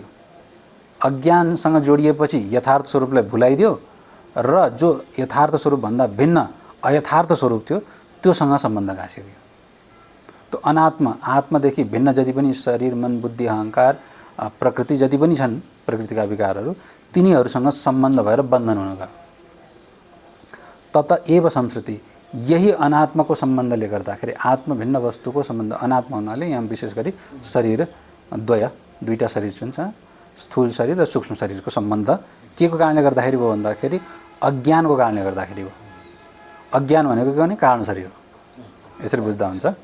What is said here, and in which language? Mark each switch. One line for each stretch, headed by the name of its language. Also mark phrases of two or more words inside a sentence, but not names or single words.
Nepali: अज्ञानसँग जोडिएपछि यथार्थ स्वरूपलाई भुलाइदियो र जो यथार्थ स्वरूपभन्दा भिन्न अयथार्थ स्वरूप थियो त्योसँग सम्बन्ध गाँसिदियो। त्यो अनात्मा, आत्मादेखि भिन्न जति पनि शरीर मन बुद्धि अहङ्कार प्रकृति जति पनि छन्, प्रकृतिका विकारहरू, तिनीहरूसँग सम्बन्ध भएर बन्धन हुन गयो।
Sanskrit: तत एव संसृति,
Nepali: यही अनात्माको सम्बन्धले गर्दाखेरि, आत्मा भिन्न वस्तुको सम्बन्ध अनात्मा हुनाले यहाँ विशेष गरी शरीर दुईटा शरीर हुन्छ, स्थूल शरीर र सूक्ष्म शरीरको सम्बन्ध के को कारणले गर्दाखेरि भयो भन्दाखेरि अज्ञानको कारणले गर्दाखेरि हो। अज्ञान भनेको के भने कारण शरीर हो, यसरी बुझ्दा हुन्छ।